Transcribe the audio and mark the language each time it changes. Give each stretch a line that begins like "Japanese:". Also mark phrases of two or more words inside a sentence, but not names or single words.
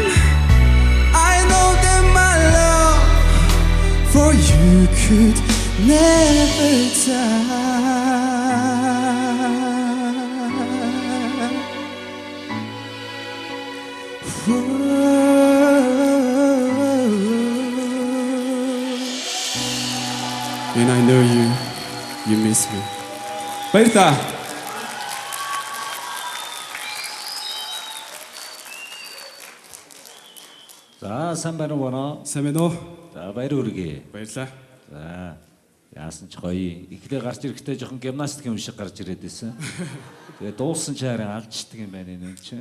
English: I know that my love for you could never die. And I know you miss me.
Mongolian: Баярлалаа. За сайн байна уу боно? Сайн байна уу? За баяр хүргэе. Баярлалаа. За яасан ч гоё. Эхлээ гарч ирэхдээ жоохон гимнастик юм шиг гарч ирээд байсан. Тэгээ дуулсан ч харин алждаг юм байна энэ чинь.